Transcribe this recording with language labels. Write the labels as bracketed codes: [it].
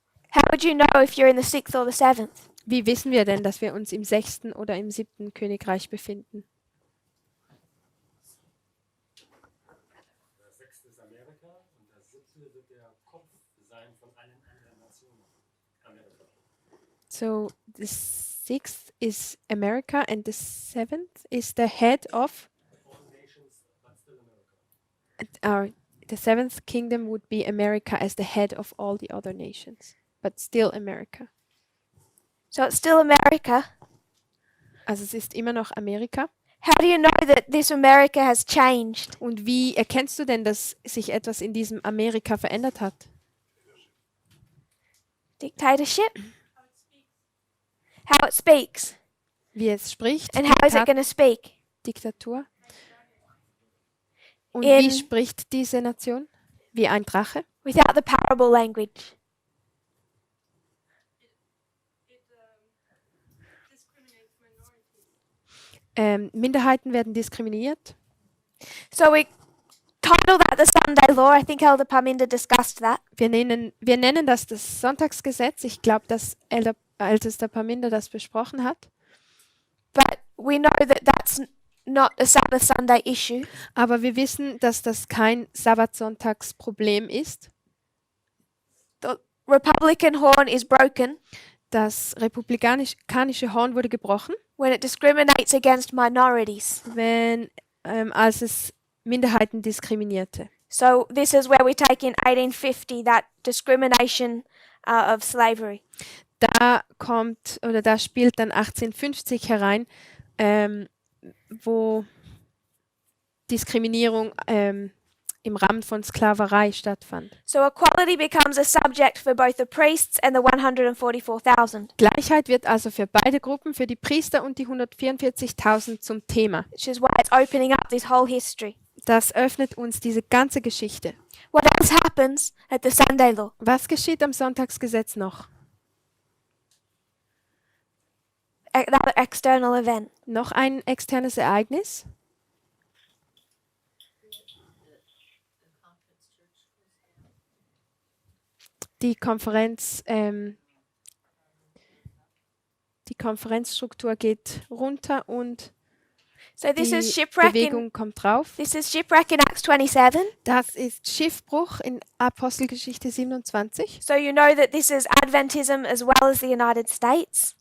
[en] How would you know if you're in the sixth or the seventh? [de] Wie wissen wir denn, dass wir uns im sechsten oder im siebten Königreich befinden? Der sechste ist Amerika und der siebte wird der Kopf sein von allen anderen Nationen. Amerika. [en] So the sixth is America and the seventh is the head of All nations, but still America. the seventh kingdom would be America as the head of all the other nations, but still America. So it's still America. [de] Also es ist immer noch Amerika. [en] How do you know that this America has changed? [de] Und wie erkennst du denn, dass sich etwas in diesem Amerika verändert hat? [en] Dictatorship? How it speaks. [de] Wie es spricht? [en] And how is it [de] Diktat- [en] going to speak? [de] Diktatur? Und In- wie spricht diese Nation? Wie ein Drache? [en] Without the parable language. [de] Minderheiten werden diskriminiert. [en] So we title that the Sunday law. I think Elder Parminder discussed that. [de] Wir nennen das das Sonntagsgesetz. Ich glaube, dass Ältester Parminder das besprochen hat. [en] But we know that that's not a Sabbath Sunday issue. [de] Aber wir wissen, dass das kein Sabbatsonntagsproblem ist. [en] The Republican horn is broken [de] Das republikanische Horn wurde gebrochen, [en] when it discriminates against minorities. [de] als es Minderheiten diskriminierte. [en] So this is where we take in 1850 that discrimination of slavery. [de] Da spielt dann 1850 herein, wo Diskriminierung im Rahmen von Sklaverei stattfand. [en] So equality becomes a subject for both the priests and the 144,000, [de] Gleichheit wird also für beide Gruppen, für die Priester und die 144.000 zum Thema. [en] which is why it's opening up this whole history. [de] Das öffnet uns diese ganze Geschichte. [en] What else happens at the Sunday law? [de] Was geschieht am Sonntagsgesetz noch? [en] Another external event. [de] Noch ein externes Ereignis? Die Konferenzstruktur geht runter und [en] So this is [de] die [en] shipwreck in [de] Bewegung kommt drauf. [en] Acts 27. [de] Das ist Schiffbruch in Apostelgeschichte 27. [en] So you know that this is Adventism as well as the United States.